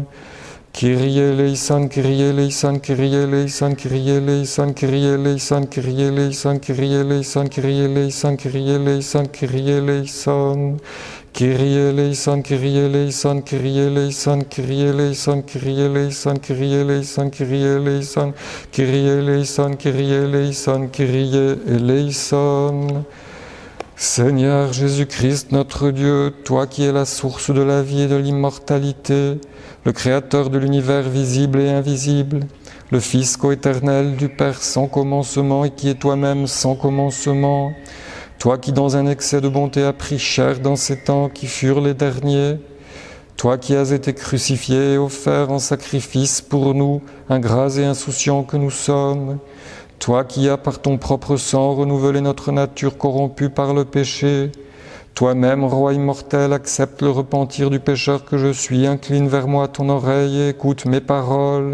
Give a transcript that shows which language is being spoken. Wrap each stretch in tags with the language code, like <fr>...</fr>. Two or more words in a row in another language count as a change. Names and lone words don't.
<el>Κύριε ελέησον, Κύριε ελέησον, Κύριε ελέησον, Κύριε ελέησον, Κύριε ελέησον, Κύριε ελέησον, Κύριε ελέησον, Κύριε ελέησον, Κύριε ελέησον, Κύριε ελέησον. Κύριε ελέησον, Κύριε ελέησον, Κύριε ελέησον, Κύριε ελέησον, Κύριε ελέησον, Κύριε ελέησον, Κύριε ελέησον, Κύριε ελέησον, Κύριε ελέησον, Κύριε ελέησον.</el> <fr>Seigneur Jésus-Christ, notre Dieu, toi qui es la source de la vie et de l'immortalité, le Créateur de l'univers visible et invisible, le Fils coéternel du Père sans commencement et qui est toi-même sans commencement, toi qui dans un excès de bonté as pris chair dans ces temps qui furent les derniers, toi qui as été crucifié et offert en sacrifice pour nous, ingrats et insouciants que nous sommes, toi qui as par ton propre sang renouvelé notre nature corrompue par le péché, toi-même, Roi immortel, accepte le repentir du pécheur que je suis, incline vers moi ton oreille et écoute mes paroles.</fr>